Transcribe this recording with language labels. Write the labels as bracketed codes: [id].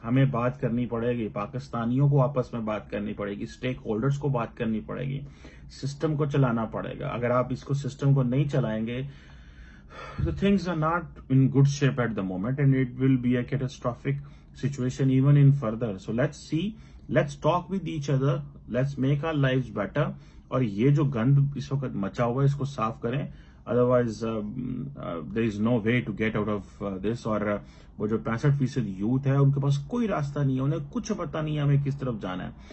[ur] ہمیں بات کرنی پڑے گی, پاکستانیوں کو آپس میں بات کرنی پڑے گی, اسٹیک ہولڈرز کو بات کرنی پڑے گی, سسٹم کو چلانا پڑے گا. اگر آپ اس کو سسٹم کو نہیں چلائیں گے [en] The things are not in good shape at the moment, and it will be a catastrophic situation even in further. So let's see, let's talk with each other, let's make our lives better. [ur] اور یہ جو گند اس وقت مچا ہوا ہے اس کو صاف کریں. [en] Otherwise there is no way to get out of this. [ur] اور وہ جو 65% یوتھ ہے ان کے پاس کوئی راستہ نہیں ہے, انہیں کچھ پتہ نہیں ہے ہمیں کس طرف جانا ہے.